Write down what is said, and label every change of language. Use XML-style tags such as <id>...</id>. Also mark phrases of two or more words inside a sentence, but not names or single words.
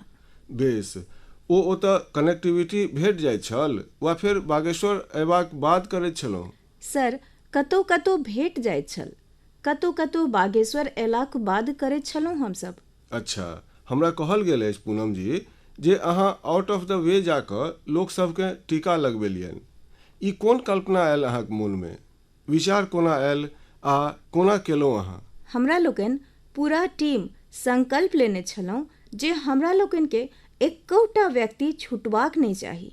<mai>बेस, ओ ओतऽ कनेक्टिविटी भेट जाइत छल वा फेर बागेश्वर अयबाक बाद करैत छलहुँ? सर, कतहु कतहु भेट जाइत छल, कतहु कतहु बागेश्वर अयलाक बाद करैत छलहुँ हमसभ। अच्छा, हमरा कहल गेल अछि पूनम जी जे अहाँ</mai> <en>out of the way</en> <mai>जाकऽ लोकसभकेँ टीका लगबेलियनि। ई कोन कल्पना आयल अहाँक मोनमे? विचार कोना आयल आ कोना केलहुँ अहाँ? हमरा लोकनि पूरा टीम संकल्प लेने छलहुँ जे हमरा लोकनिके एकौटा व्यक्ति छूटबाक नहि चाही।</mai>